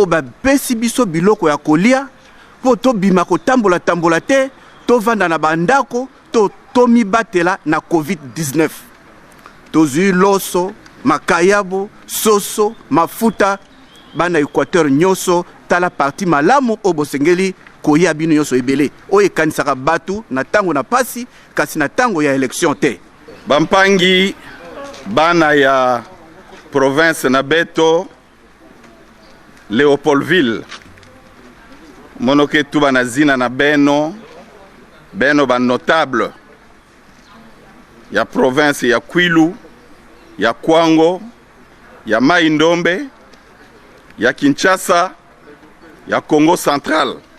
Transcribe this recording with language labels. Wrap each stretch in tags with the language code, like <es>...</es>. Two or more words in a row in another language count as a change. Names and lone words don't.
<ln>ba pesi biso biloko ya kolia po to bima ko tambola te to vanda na bandako to mi batela na COVID-19 tozu loso makayabo soso mafuta bana Équateur nyoso tala parti malamu obosengeli koya bino nyoso ebele oye kanisaka batu na tango na pasi kasi na tango ya election te bampangi bana ya province na beto Léopoldville monoke tu bana zina na beno ba notable ya province ya Kwilu ya Kwango ya Mai Ndombe ya Kinshasa ya Congo Central</ln>